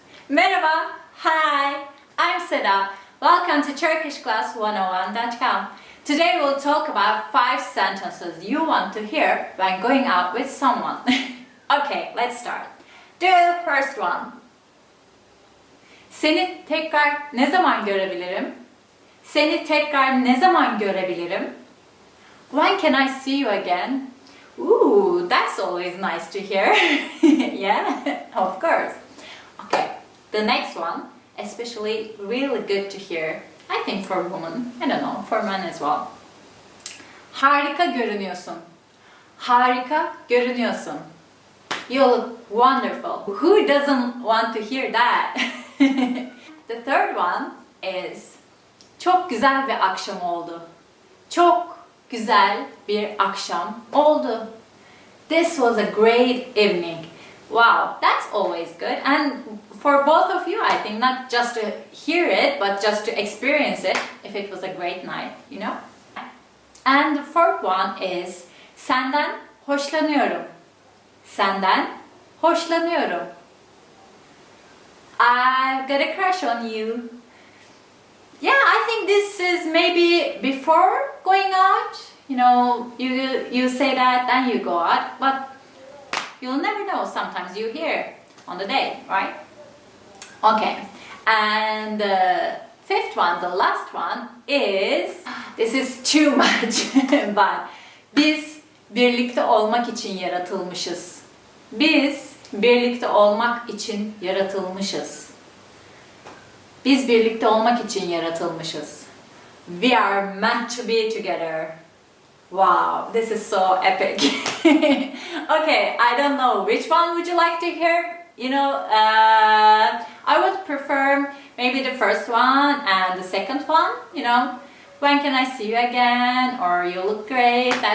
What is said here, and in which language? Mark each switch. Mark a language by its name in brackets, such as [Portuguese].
[English] Merhaba, hi, I'm Seda. Welcome to turkishclass101.com. Today we'll talk about 5 sentences you want to hear when going out with someone. Okay, let's start. The first one. [Turkish] Seni tekrar ne zaman görebilirim? Seni tekrar ne zaman görebilirim? [English] When can I see you again? Ooh, that's always nice to hear. Yeah, of course. Okay, the next one, especially really good to hear, I think for women, I don't know, for men as well. [Turkish] Harika görünüyorsun. Harika görünüyorsun. [English] You look wonderful. Who doesn't want to hear that? The third one is [Turkish] çok güzel bir akşam oldu. Çok güzel bir akşam oldu. [English] This was a great evening. Wow, that's always good. And for both of you, I think, not just to hear it, but just to experience it, if it was a great night, you know? And the fourth one is [Turkish] senden hoşlanıyorum. Senden hoşlanıyorum. [English] I've got a crush on you. Yeah, I think this is maybe before going out. You know, you say that, then you go out, but you'll never know. Sometimes you hear on the day, right? Okay, and the fifth one, the last one is, this is too much, but [Turkish] biz birlikte olmak için yaratılmışız. Biz birlikte olmak için yaratılmışız. Biz birlikte olmak için yaratılmışız. [English] We are meant to be together. Wow, this is so epic. Okay, I don't know which one would you like to hear. You know, I would prefer maybe the first one and the second one. You know, when can I see you again? Or you look great.